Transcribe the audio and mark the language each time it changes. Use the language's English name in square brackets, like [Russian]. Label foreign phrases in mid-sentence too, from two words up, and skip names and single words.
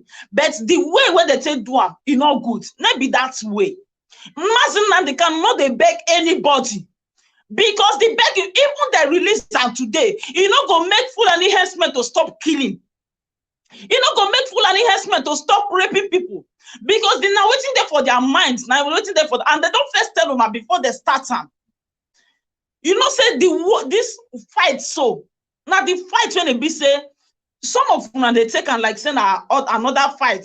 [Nigerian Pidgin] But the way where they take do it not good. Not be that way. Mazi Nnamdi Kanu not they beg anybody. Because the beg, even they release them today, you not go make Fulani herdsmen to stop killing. You not go make Fulani herdsmen to stop raping people. Because they now waiting there for their minds. Now waiting there for and they don't first tell them before they start them. You know, say this fight so. Now the fight when it be say, some of them they take and like say another fight.